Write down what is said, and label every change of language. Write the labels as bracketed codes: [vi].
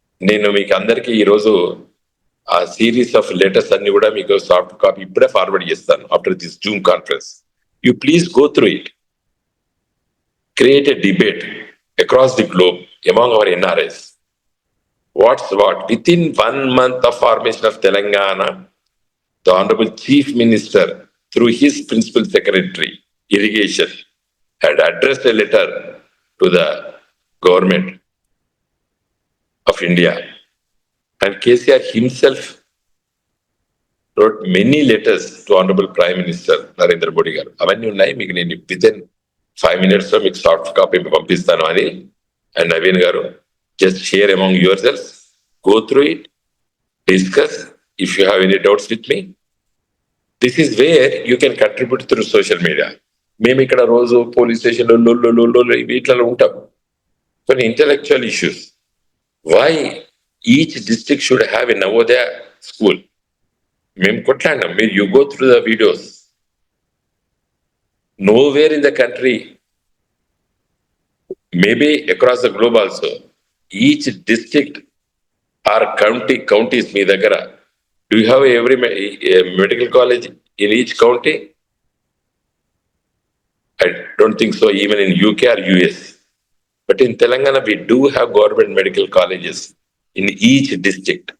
[te] నేను మీకు అందరికీ ఈరోజు ఆ [en] series of letters [te] అన్ని కూడా మీకు సాఫ్ట్ కాపీ ఇప్పుడే ఫార్వర్డ్ చేస్తాను [en] After this Zoom conference. You please go through it, create a debate across the globe among our NRIs. What's what? Within 1 month of formation of Telangana, the Honorable Chief Minister, through his Principal Secretary, Irrigation, had addressed a letter to the government of India. And KCR himself wrote many letters to Honorable Prime Minister Narendra Modi garu. [te] Avanni unnai, meeku nenu [en] within 5 minutes [te] lo meeku soft copy pampistanu ani. [en] And Naveen garu, just share among yourselves, go through it, discuss. If you have any doubts with me, this is where you can contribute through social media. [te] మేము ఇక్కడ రోజు police స్టేషన్లో వీటిలో ఉంటాం. కొన్ని intellectual issues, [en] why each district should have a Navodaya school, [te] మేము కొట్లాడినాం. మీరు [en] You go through the videos. Nowhere in the country, maybe across the globe also, each district or counties [te] మీ దగ్గర [en] Do you have every medical college in each county? I don't think so, even in UK or US. But in Telangana, we do have government medical colleges in each district.